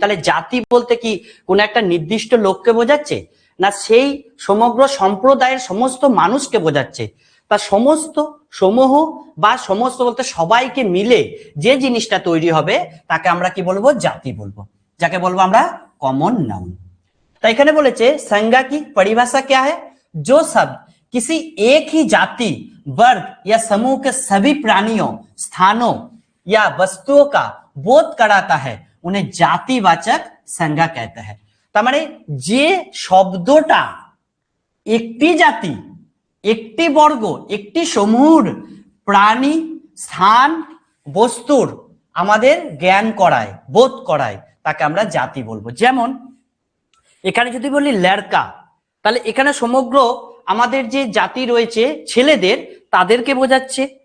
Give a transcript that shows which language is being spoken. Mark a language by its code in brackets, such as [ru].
[bn] তাহলে জাতি বলতে কি কোন একটা নির্দিষ্ট লোককে বোঝাচ্ছে? না, সেই সমগ্র সম্প্রদায়ের সমস্ত মানুষকে বোঝাচ্ছে। তা সমস্ত, সমূহ বা সমস্ত বলতে সবাইকে মিলে যে জিনিসটা তৈরি হবে তাকে আমরা কি বলবো? জাতি বলবো, যাকে বলবো আমরা কমন নাউন। তাই এখানে বলেছে [hi] संज्ञा की परिभाषा क्या है? जो शब्द किसी एक ही जाति, वर्ग या समूह के सभी प्राणियों, स्थानों या वस्तुओं का बोध कराता है उन्हें जातिवाचक संज्ञा कहते हैं। [bn] তার মানে যে শব্দটা একটি জাতি, একটি বর্গ, একটি সমূহ, প্রাণী, স্থান, বস্তুর আমাদের জ্ঞান করায়, বোধ করায়, তাকে আমরা জাতি বলবো। যেমন এখানে যদি বলি লড়কা, তাহলে এখানে সমগ্র আমাদের যে জাতি রয়েছে ছেলেদের, তাদেরকে বোঝাচ্ছে।